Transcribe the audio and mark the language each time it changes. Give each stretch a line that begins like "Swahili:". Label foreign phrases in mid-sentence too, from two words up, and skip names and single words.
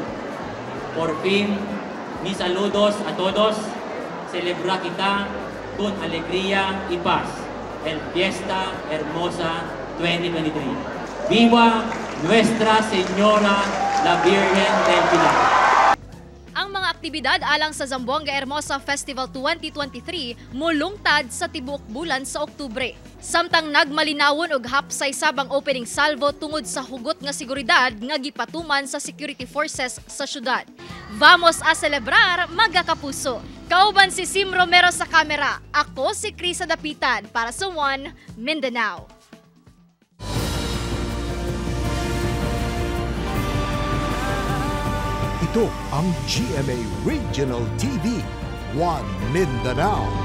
Chavacano: Por fin, mis saludos a todos. Celebra kita con alegría y paz el Fiesta Hermosa 2023. ¡Viva Nuestra Señora la Virgen del Pilar!
Cebuano: Ang mga aktibidad alang sa Zamboanga Hermosa Festival 2023 mulungtad sa tibuok bulan sa Oktubre. Samtang nagmalinawon og hapsay sabang opening salvo tungod sa hugot nga seguridad nga gipatuman sa security forces sa syudad.
Chavacano: Vamos a celebrar,
Cebuano: mga kapuso! Kauban si Sim Romero sa kamera. Ako si Krisa Dapitan para sa One Mindanao.
Filipino: Ito ang GMA Regional TV, One Mindanao.